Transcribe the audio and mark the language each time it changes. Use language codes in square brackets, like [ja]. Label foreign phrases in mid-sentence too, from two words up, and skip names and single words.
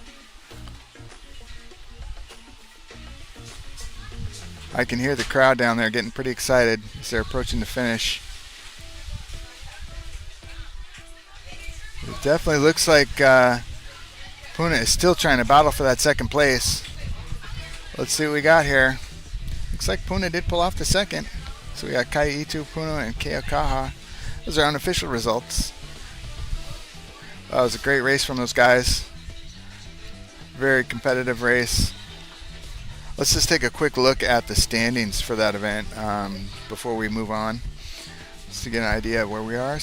[en] I can hear the crowd down there getting pretty excited as they're approaching the finish. It definitely looks like Puna is still trying to battle for that second place. Let's see what we got here. Looks like Puna did pull off the second. So we got ʻEhitu, Puna, and Keaukaha. Those are unofficial results. That was a great race from those guys. Very competitive race. Let's just take a quick look at the standings for that event before we move on, just to get an idea of where we are.